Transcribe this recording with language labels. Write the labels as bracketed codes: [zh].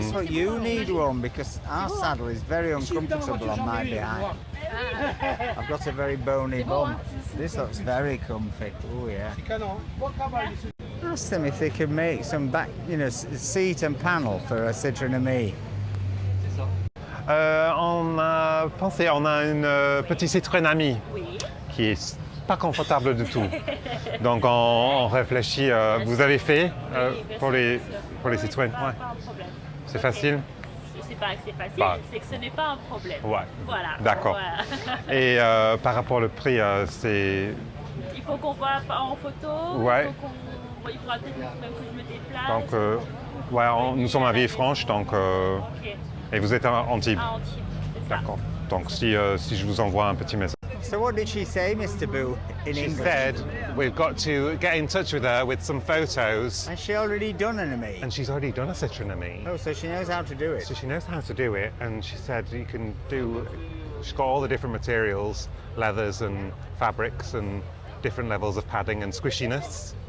[en] That's what you need one, because our saddle is very uncomfortable on my behind. I've got a very bony bum. This looks very comfy. Oh yeah. Ask them if they could make some back, seat and panel for a Citroen Me. [fr] On a une petite Citroen Ami qui est pas confortable du tout. Donc on réfléchit. Vous avez fait pour les Citroën? Pas un problème. C'est facile? C'est pas que c'est facile, Bah. c'est que ce n'est pas un problème. Ouais. Voilà. D'accord. Voilà. Et par rapport au prix, c'est... Il faut qu'on voit en photo. Ouais. Il faudra peut-être même que je me déplace. Donc, ouais, nous sommes à Villefranche, donc... Ok. Et vous êtes à Antibes? À Antibes, c'est ça. D'accord. Donc si je vous envoie un petit message. [en] So what did she say, Mr. Boo, in She English? said we've got to get in touch with her with some photos. Has she already done an me? And she's already done a Citroen Ami. Oh, so she knows how to do it. So she knows how to do it, and she said you can do... She's got all the different materials, leathers and fabrics and different levels of padding and squishiness.